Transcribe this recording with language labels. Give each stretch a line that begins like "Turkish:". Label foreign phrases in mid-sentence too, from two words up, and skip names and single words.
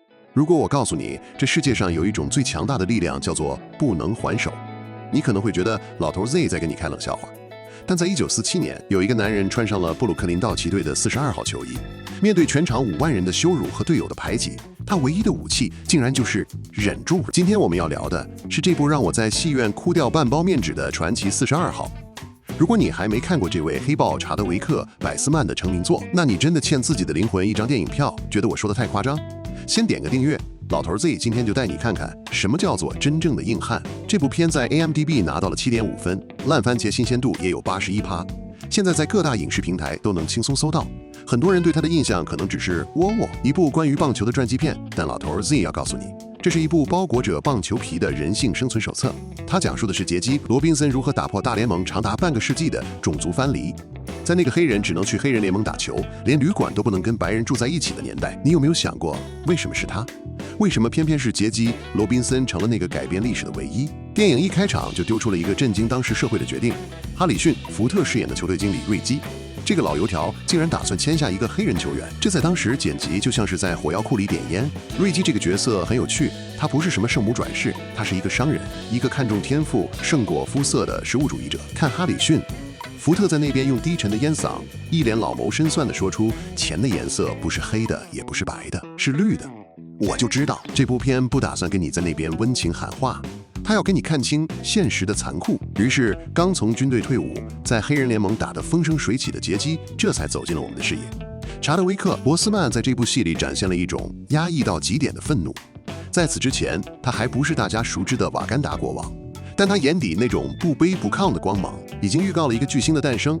Chinese: 如果我告訴你，這世界上有一種最強大的力量叫做不能還手，你可能會覺得老頭 Z 在跟你開冷笑話。但在1947年，有一個男人穿上了布魯克林道奇隊的42號球衣，面對全場5萬人的羞辱和隊友的排擠，他唯一的武器竟然就是忍住。今天我們要聊的是這部讓我在戲院哭掉半包面紙的傳奇42號。如果你還沒看過這位黑豹查德維克·百斯曼的成名作，那你真的欠自己的靈魂一張電影票。覺得我說的太誇張？先點個訂閱，老頭 Z 今天就帶你看看什麼叫做真正的硬漢。這部片在 IMDB 拿到了7.5分，爛番茄新鮮度也有81%，現在在各大影視平台都能輕鬆搜到。很多人對他的印象可能只是窝窝，一部關於棒球的傳記片，但老頭 Z 要告訴你，這是一部包裹着棒球皮的人性生存手冊。它講述的是傑基·羅賓森如何打破大聯盟長達半個世紀的種族藩籬。在那個黑人只能去黑人聯盟打球，連旅館都不能跟白人住在一起的年代，你有沒有想過，為什麼是他？為什麼偏偏是傑基·羅賓森成了那個改變歷史的唯一？電影一開場就丟出了一個震驚當時社會的決定：哈里遜·福特飾演的球隊經理瑞基，這個老油條竟然打算簽下一個黑人球員，這在當時剪輯就像是在火藥庫裡點煙。瑞基這個角色很有趣，他不是什麼聖母轉世，他是一個商人，一個看重天賦勝過膚色的實物主義者。看哈里遜，福特在那邊用低沉的煙嗓，一臉老謀深算地說出錢的顏色不是黑的，也不是白的，是綠的。我就知道這部片不打算跟你在那邊溫情喊話，他要跟你看清現實的殘酷。於是剛從軍隊退伍，在黑人聯盟打得風生水起的傑基，這才走進了我們的視野。查德維克·博斯曼在這部戲裡展現了一種壓抑到極點的憤怒。在此之前，他還不是大家熟知的瓦干達國王，但他眼底那種不卑不亢的光芒已經預告了一個巨星的誕生。